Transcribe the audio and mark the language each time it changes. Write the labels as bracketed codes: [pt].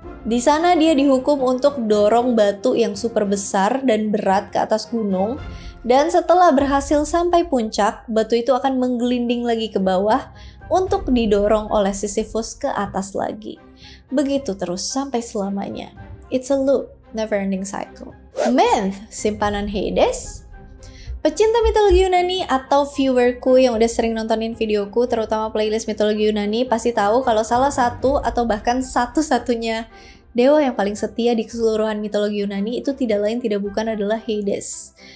[id] Di sana dia dihukum untuk dorong batu yang super besar dan berat ke atas gunung, dan setelah berhasil sampai puncak, batu itu akan menggelinding lagi ke bawah untuk didorong oleh Sisyphus ke atas lagi. Begitu terus sampai selamanya. [en] It's a loop, never ending cycle. [id] Menth, simpanan Hades. Pecinta mitologi Yunani atau viewerku yang udah sering nontonin videoku, terutama playlist mitologi Yunani, pasti tahu kalau salah satu atau bahkan satu-satunya dewa yang paling setia di keseluruhan mitologi Yunani itu tidak lain tidak bukan adalah Hades.